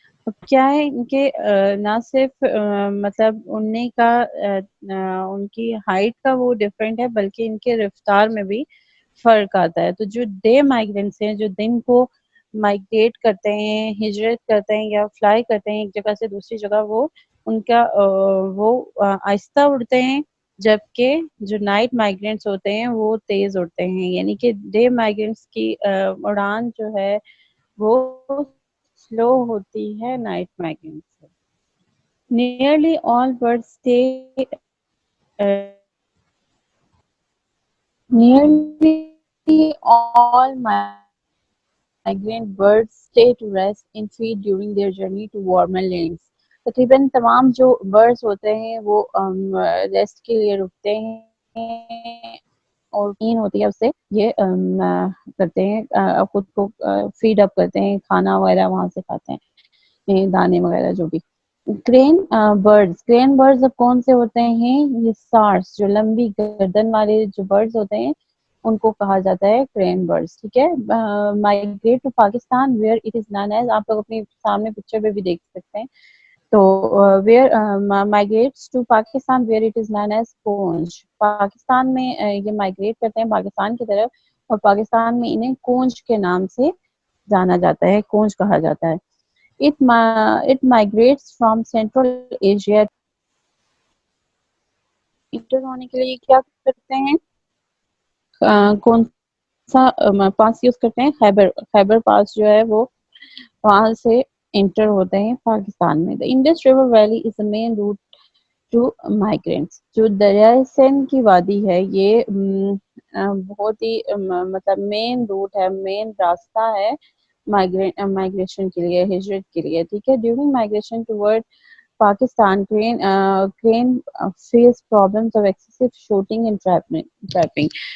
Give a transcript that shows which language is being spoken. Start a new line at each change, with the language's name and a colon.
Urdu: اب کیا ہے ان کے نہ صرف مطلب اڑنے کا ان کی ہائٹ کا وہ ڈفرینٹ ہے بلکہ ان کے رفتار میں بھی فرق آتا ہے. تو جو ڈے مائیگرینٹس ہیں جو دن کو مائگریٹ کرتے ہیں ہجرت کرتے ہیں یا فلائی کرتے ہیں ایک جگہ سے دوسری جگہ وہ ان کا وہ آہستہ اڑتے ہیں جبکہ جو نائٹ مائگرینٹس ہوتے ہیں وہ تیز اڑتے ہیں. یعنی کہ ڈے مائگرینٹس کی اڑان جو ہے وہ سلو ہوتی ہے نائٹ مائگرینٹس سے.
English: Nearly all birds stay nearly all migrant birds stay to rest and feed during their journey to warmer lands.
Urdu: تقریباً تمام جو برڈز ہوتے ہیں وہ ریسٹ کے لیے رکتے ہیں اور نیند ہوتی ہے اس سے یہ کرتے ہیں خود کو فیڈ اپ کرتے ہیں کھانا وغیرہ وہاں سے کھاتے ہیں دانے وغیرہ جو بھی. کرین برڈز اب کون سے ہوتے ہیں یہ سارس جو لمبی گردن والے جو برڈز ہوتے ہیں ان کو کہا جاتا ہے کرین برڈز. ٹھیک ہے.
English: migrate to Pakistan where it is known as
Urdu: آپ لوگ اپنے سامنے پکچر پہ بھی دیکھ سکتے ہیں.
English: تو where migrates to Pakistan where it is known as koonj.
Urdu: Pakistan میں یہ مائگریٹ کرتے ہیں پاکستان کی طرف اور پاکستان میں انہیں کونج کے نام سے جانا جاتا ہے کونج کہا جاتا ہے.
English: It migrates from Central Asia.
Urdu: Inter ہونے کے لیے کیا کرتے ہیں کون سا پاس یوز کرتے ہیں خیبر پاس جو ہے وہ وہاں سے انٹر ہوتے ہیں پاکستان میں.
English: The Indus River Valley is the main route to migrants.
Urdu: جو دریائے سندھ کی وادی ہے یہ بہت ہی مطلب مین روٹ ہے مین راستہ ہے مائگریشن کے لیے ہجرت کے لیے. ٹھیک ہے.
English: During migration toward Pakistan crane face problems of excessive shooting and trapping.